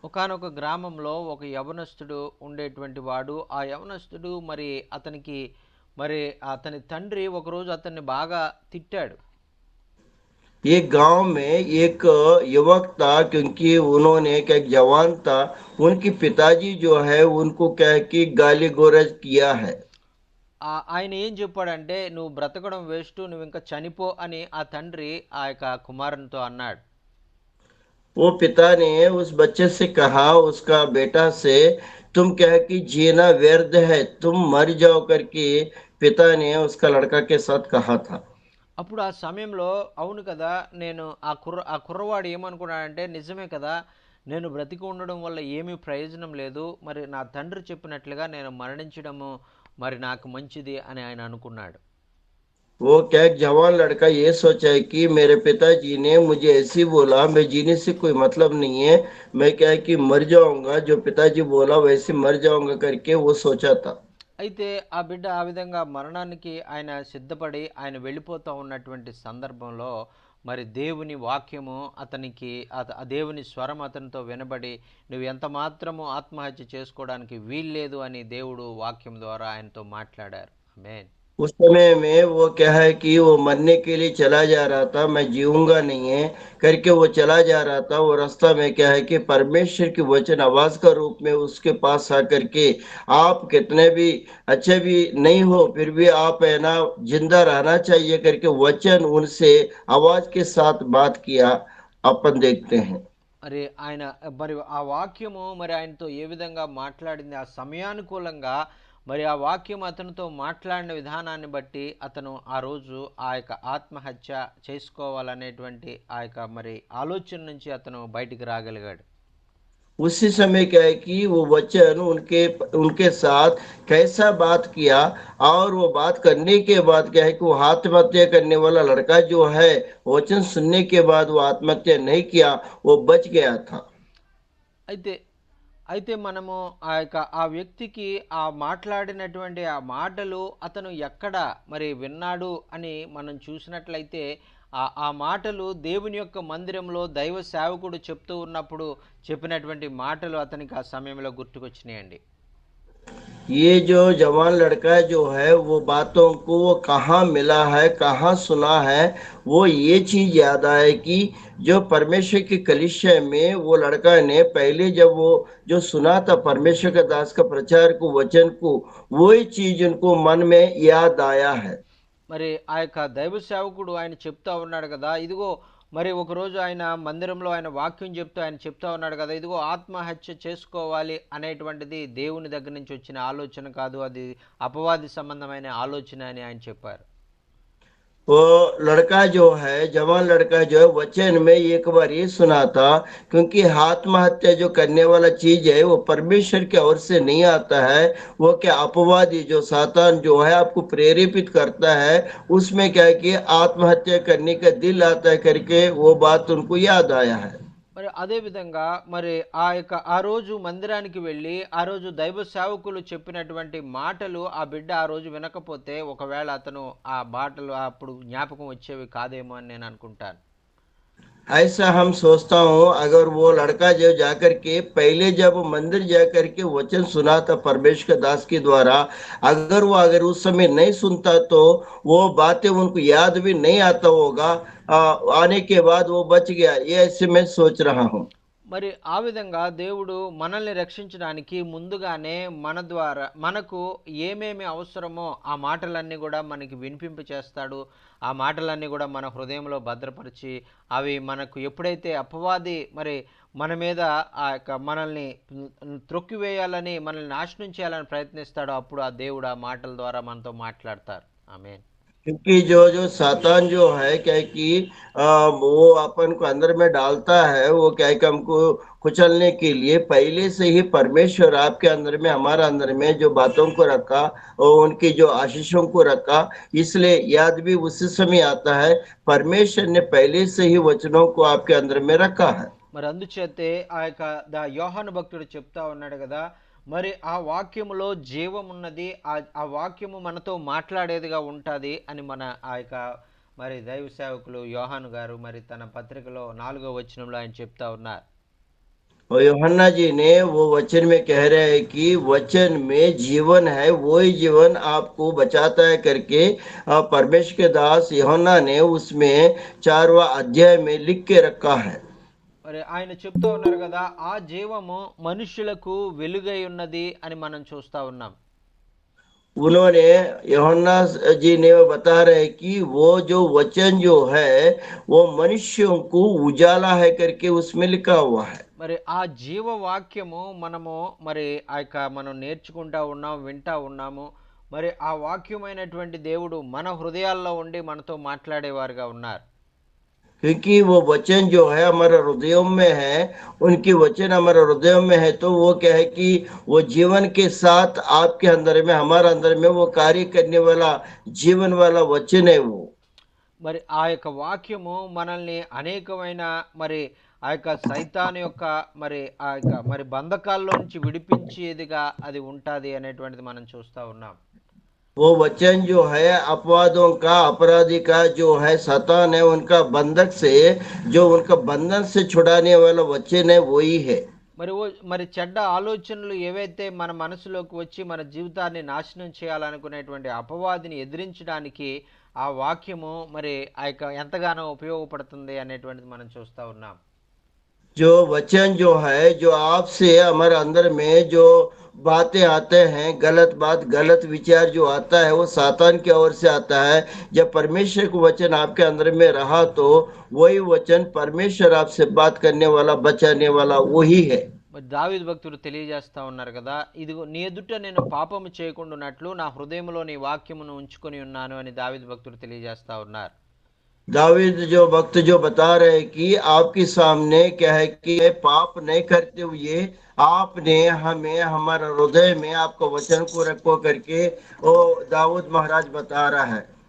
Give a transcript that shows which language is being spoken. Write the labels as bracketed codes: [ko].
[te] ఒకానొక గ్రామంలో ఒక యవనస్తుడు ఉండేటువంటి వాడు. ఆ యవనస్తుడు మరి అతని తండ్రి ఒకరోజు అతన్ని బాగా తిట్టాడు. [hi] एक गांव में एक युवक था, क्योंकि उन्होंने क्या एक जवान था, उनके पिताजी जो है उनको क्या है कि गाली गलौज किया है। [te] ఆయన ఏం చెప్పాడంటే, నువ్వు బ్రతకడం వేస్ట్, నువ్వు ఇంకా చనిపో అని ఆ తండ్రి ఆ యొక్క కుమారునితో అన్నాడు. [hi] वो पिता ने उस बच्चे से कहा, उसका बेटा से, तुम क्या है कि जीना व्यर्थ है, तुम मर जाओ करके पिता ने उसका लड़का के साथ कहा था। [te] అప్పుడు ఆ సమయంలో అవును కదా, నేను ఆ కుర్రవాడు ఏమనుకున్నాడంటే, నిజమే కదా, నేను బ్రతికి ఉండడం వల్ల ఏమీ ప్రయోజనం లేదు, మరి నా తండ్రి చెప్పినట్లుగా నేను మరణించడము మరి నాకు మంచిది అని ఆయన అనుకున్నాడు. [hi] वो क्या एक जवान लड़का ये सोचा है कि मेरे पिताजी ने मुझे ऐसी बोला, मैं जीने से कोई मतलब नहीं है, मैं क्या है कि मर जाऊंगा, जो पिताजी बोला वैसे मर जाऊंगा करके वो सोचा था। [te] అయితే ఆ బిడ్డ ఆ విధంగా మరణానికి ఆయన సిద్ధపడి ఆయన వెళ్ళిపోతూ ఉన్నటువంటి సందర్భంలో మరి దేవుని వాక్యము అతనికి ఆ దేవుని స్వరం అతనితో వినబడి, నువ్వు ఎంత మాత్రము ఆత్మహత్య చేసుకోవడానికి వీల్లేదు అని దేవుడు వాక్యం ద్వారా ఆయనతో మాట్లాడారు. ఆమేన్. [hi] उस समय में वो क्या है कि वो मरने के लिए चला जा रहा था, मैं जीऊंगा नहीं है करके वो चला जा रहा था। वो रास्ता में क्या है कि परमेश्वर की वचन आवाज का रूप में उसके पास आकर के, आप कितने भी अच्छे भी नहीं हो फिर भी आप है ना जिंदा रहना चाहिए करके वचन उनसे आवाज के साथ बात किया, अपन देखते हैं। [te] మరి ఆయన మరి ఆ వాక్యము మరి ఆయనతో ఏ విధంగా మాట్లాడింది, ఆ సమయానుకూలంగా మరి ఆ వాక్యం అతనితో మాట్లాడిన విధానాన్ని బట్టి అతను ఆ రోజు ఆ యొక్క ఆత్మహత్య చేసుకోవాలనేటువంటి ఆ యొక్క మరి ఆలోచన నుంచి అతను బయటికి రాగలిగాడు. [hi] उसी समय क्या है कि वो वचन उनके उनके साथ कैसा बात किया, और वो बात करने के बाद क्या है कि वो आत्महत्या करने वाला लड़का जो है, वचन सुनने के बाद वो आत्महत्या नहीं किया, वो बच गया था। [te] అయితే అయితే మనము ఆ వ్యక్తికి ఆ మాట్లాడినటువంటి ఆ మాటలు అతను ఎక్కడ మరి విన్నాడు అని మనం చూసినట్లయితే ఆ మాటలు దేవుని యొక్క మందిరంలో దైవ సేవకుడు చెప్తూ ఉన్నప్పుడు చెప్పినటువంటి మాటలు అతనికి ఆ సమయంలో గుర్తుకొచ్చినాయండి. [hi] ये जो जवान लड़का जो है वो बातों को वो कहाँ मिला है, कहाँ सुना है, वो ये चीज याद आए कि जो परमेश्वर की कलीसिया में वो लड़का ने पहले जब वो जो सुना था परमेश्वर का दास का प्रचार को वचन को, वही चीज उनको मन में याद आया है। [te] మరి ఆ యొక్క దైవ సేవకుడు ఆయన చెప్తా ఉన్నాడు కదా, ఇదిగో మరి ఒకరోజు ఆయన మందిరంలో ఆయన వాక్యం చెప్తూ ఆయన చెప్తా ఉన్నాడు కదా, ఇదిగో ఆత్మహత్య చేసుకోవాలి అనేటువంటిది దేవుని దగ్గర నుంచి వచ్చిన ఆలోచన కాదు, అది అపవాది సంబంధమైన ఆలోచన అని ఆయన చెప్పారు. [hi] वो लड़का जो है जवान लड़का जो है वचन में एक बार ये सुना था, क्योंकि आत्महत्या जो करने वाला चीज है वो परमेश्वर की ओर से नहीं आता है। वो क्या अपवादी जो सातान जो है आपको प्रेरित करता है, उसमें क्या है कि आत्महत्या करने का दिल आता है करके वो बात उनको याद आया है। [te] మరి అదే విధంగా మరి ఆ రోజు మందిరానికి వెళ్ళి ఆ రోజు దైవ సేవకులు చెప్పినటువంటి మాటలు ఆ బిడ్డ ఆ రోజు వినకపోతే ఒకవేళ అతను ఆ మాటలు అప్పుడు జ్ఞాపకం వచ్చేవి కాదేమో అని నేను అనుకుంటాను. [hi] ऐसा हम सोचता हूँ, अगर वो लड़का जो जाकर के पहले जब मंदिर जाकर के वचन सुना था परमेश्वर के दास के द्वारा, अगर उस समय नहीं सुनता तो वो बातें उनको याद भी नहीं आता होगा। आने के बाद वो बच गया, ये ऐसे मैं सोच रहा हूँ। [te] మరి ఆ విధంగా దేవుడు మనల్ని రక్షించడానికి ముందుగానే మన ద్వారా మనకు ఏమేమి అవసరమో ఆ మాటలన్నీ కూడా మనకి వినిపింప చేస్తాడు. ఆ మాటలన్నీ కూడా మన హృదయంలో భద్రపరిచి అవి మనకు ఎప్పుడైతే అపవాది మరి మన మీద ఆ యొక్క మనల్ని త్రొక్కివేయాలని మనల్ని నాశనం చేయాలని ప్రయత్నిస్తాడో అప్పుడు ఆ దేవుడు ఆ మాటల ద్వారా మనతో మాట్లాడతారు. ఆమేన్. [hi] क्योंकि जो जो सातान जो है क्या है कि वो अपन को अंदर में डालता है, वो क्या है कि हमको कुचलने के लिए पहले से ही परमेश्वर आपके अंदर में हमारा अंदर में जो बातों को रखा और उनकी जो आशीषों को रखा, इसलिए याद भी उसी समय आता है। परमेश्वर ने पहले से ही वचनों को आपके अंदर में रखा है। [te] మరి అందుచేతే ఆ యొక్క యోహాను భక్తుడు చెప్తా ఉన్నాడు కదా, మరి ఆ వాక్యములో జీవం ఉన్నది, ఆ వాక్యము మనతో మాట్లాడేదిగా ఉంటుంది అని మన ఆ యొక్క మరి దైవ సేవకులు యోహాను గారు మరి తన పత్రికలో 4వ వచనంలో ఆయన చెప్తా ఉన్నారు. [hi] और यूहन्ना जी ने वो वचन में कह रहे हैं कि वचन में जीवन है, वही जीवन आपको बचाता है करके परमेश्वर के दास यूहन्ना ने उसमें 4वां अध्याय में लिख के रखा है। [te] మరి ఆయన చెప్తా ఉన్నారు కదా, ఆ జీవము మనుష్యులకు వెలుగై ఉన్నది అని మనం చూస్తా ఉన్నాం. [hi] उन्होंने यूहन्ना जी ने वो बता रहे हैं कि वो जो वचन जो है वो मनुष्यों को उजाला है करके उसमें लिखा हुआ है। [te] మరి ఆ జీవ వాక్యము మనము మరి ఆ యొక్క మనం నేర్చుకుంటా ఉన్నాం, వింటా ఉన్నాము. మరి ఆ వాక్యమైనటువంటి దేవుడు మన హృదయాల్లో ఉండి మనతో మాట్లాడేవారుగా ఉన్నారు. [hi] क्योंकि वो वचन जो है हमारे हृदयों में है, उनकी वचन हमारे हृदयों में है, तो वो क्या है कि वो जीवन के साथ आपके अंदर में हमारे अंदर में वो कार्य करने वाला जीवन वाला वचन है वो। [te] మరి ఆ యొక్క వాక్యము మనల్ని అనేకమైన మరి ఆ యొక్క సైతాను యొక్క మరి ఆ యొక్క మరి బంధకాల్లో నుంచి విడిపించేదిగా అది ఉంటుంది అనేటువంటిది మనం చూస్తూ ఉన్నాం. [hi] वो वचन जो है अपवादों का, अपराधी का जो है शैतान है, उनका बंधक से, जो उनका बंधन से छुड़ाने वाला वचन है वही है। [te] మరి చెడ్డ ఆలోచనలు ఏవైతే మన మనసులోకి వచ్చి మన జీవితాన్ని నాశనం చేయాలనుకునేటువంటి అపవాదిని ఎదిరించడానికి ఆ వాక్యము మరి ఆ యొక్క ఎంతగానో ఉపయోగపడుతుంది అనేటువంటిది మనం చూస్తూ ఉన్నాం. [hi] जो वचन जो है, जो आपसे हमारे अंदर में जो बातें आते हैं, गलत बात गलत विचार जो आता है वो सातान की ओर से आता है। जब परमेश्वर का वचन आपके अंदर में रहा तो वही वचन परमेश्वर आपसे बात करने वाला, बचाने वाला वही है। [te] మరి దావీదు భక్తుడు తెలియజేస్తా ఉన్నారు కదా, ఇదిగో నీ ఎదుట నేను పాపము చేయకుండానట్లు నా హృదయంలో నీ వాక్యమును ఉంచుకొని ఉన్నాను అని దావీదు భక్తుడు తెలియజేస్తా ఉన్నారు. [hi] दावीद जो वक्त जो बता रहे कि आपके सामने क्या है कि पाप नहीं करते हुए आपने हमें हमारा हृदय में आपका वचन को रखो करके वो दाऊद महाराज बता रहा है।